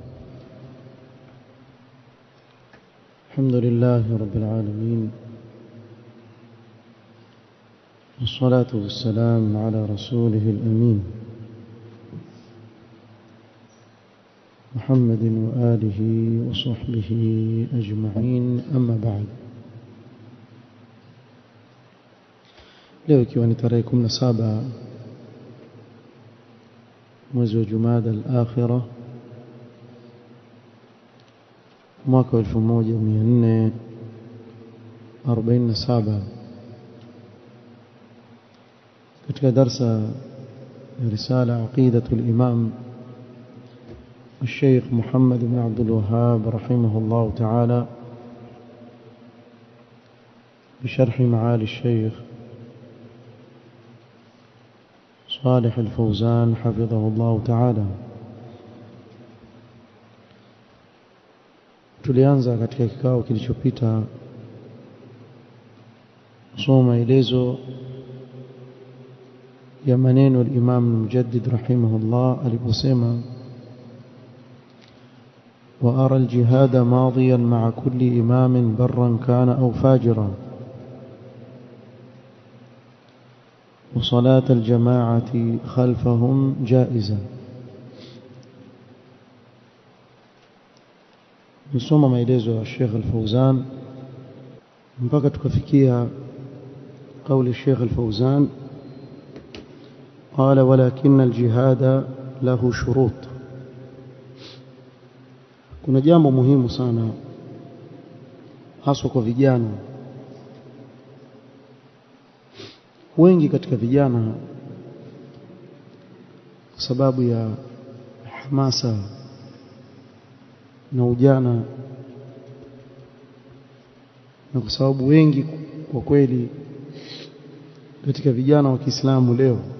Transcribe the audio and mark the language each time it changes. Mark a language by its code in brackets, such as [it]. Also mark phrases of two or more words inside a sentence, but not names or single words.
[ar] الحمد لله رب العالمين، والصلاة والسلام على رسوله الأمين محمد وآله وصحبه أجمعين، أما بعد. [sw] leo ikiwa ni tarehe 17 mwezi wa Jumada al-Akhira mwaka [ar] 1447 [sw] katika darsa ya [ar] رسالة عقيدة الإمام الشيخ محمد بن عبد الوهاب رحمه الله تعالى بشرح معالي الشيخ صالح الفوزان حفظه الله تعالى. [sw] Tulianza katika kikao kilichopita kusoma maelezo ya maneno [ar] الإمام المجدد [sw] rahimahullah aliposema [ar] وأرى الجهاد ماضيا مع كل إمام برا كان أو فاجرا، وصلاة الجماعة خلفهم جائزة. نسمع [sw] maelezo ya Sheikh Al-Fawzan mpaka tukafikia [ar] قول الشيخ الفوزان قال ولكن الجهاد له شروط. [sw] Kuna jambo muhimu sana hasa kwa vijana. Wengi katika vijana kwa sababu ya hamasa na ujana, na kwa sababu wengi kwa kweli katika vijana wa Kiislamu leo